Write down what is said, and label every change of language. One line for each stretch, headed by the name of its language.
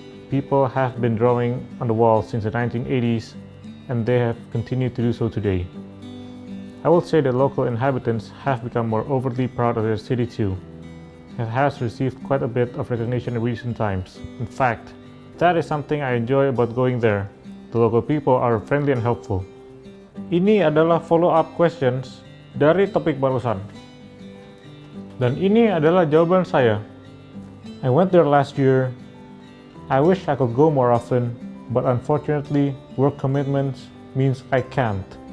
English: People have been drawing on the wall since the 1980s, and they have continued to do so today. I would say that local inhabitants have become more overtly proud of their city too. It has received quite a bit of recognition in recent times. In fact, that is something I enjoy about going there. The local people are friendly and helpful.
Indonesian: Ini adalah
English: follow-up questions
Indonesian: dari topik barusan. Dan ini adalah jawaban saya.
English: I went there last year. I wish I could go more often, but unfortunately, work commitments means I can't.